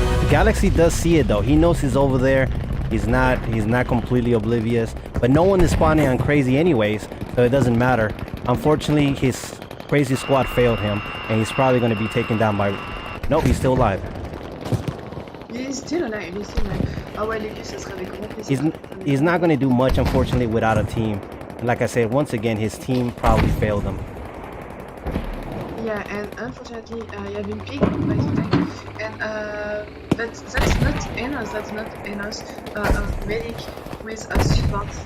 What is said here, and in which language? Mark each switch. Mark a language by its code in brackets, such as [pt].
[en] Galaxy does see it though. He knows he's over there. He's not completely oblivious. But no one is spawning on Crazy anyways, so it doesn't matter. Unfortunately, his Crazy squad failed him, and he's probably going to be taken down by... Nope, he's still alive. He's still alive. [fr] Ah ouais, les gars, ça serait avec grand plaisir. [en] He's not going to do much, unfortunately, without a team. Like I said, once again, his team probably failed him. Yeah, and unfortunately, you have been picked by the tank. And that's not Enos, medic with a support.